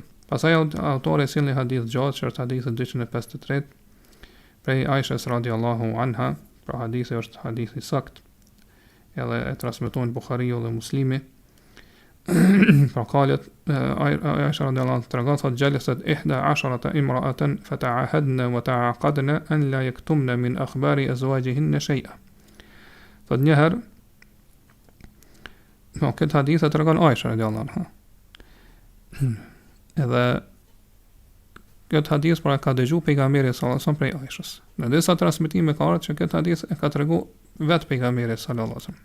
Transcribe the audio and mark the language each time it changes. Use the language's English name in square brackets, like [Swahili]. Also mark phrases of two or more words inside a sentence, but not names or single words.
[Albanian] Pastaj autori sjell një hadith gjatë, që është hadithi 253 prej Aishës [Arabic] رضي الله عنها, [Albanian] pra hadithi është hadith i saktë, edhe e transmetojnë Buhariu dhe Muslimi. [Arabic] Pra قالت عائشة رضي الله عنها [Albanian] tregon se [Arabic] جلست 11 امرأة فتعاهدن وتعاقدن أن لا يكتمن من أخبار أزواجهن شيئا. [Albanian] Thot njëherë, këtë hadith e tregon Aisha [Arabic] رضي الله عنها. [Albanian] Edhe këtë hadith pra ka dëgjuar pejgamberi [Arabic] صلى الله عليه وسلم [Albanian] prej Aishës. Në disa transmetime ka ardhur që këtë hadith e ka treguar vetë pejgamberi [Arabic] صلى الله عليه وسلم.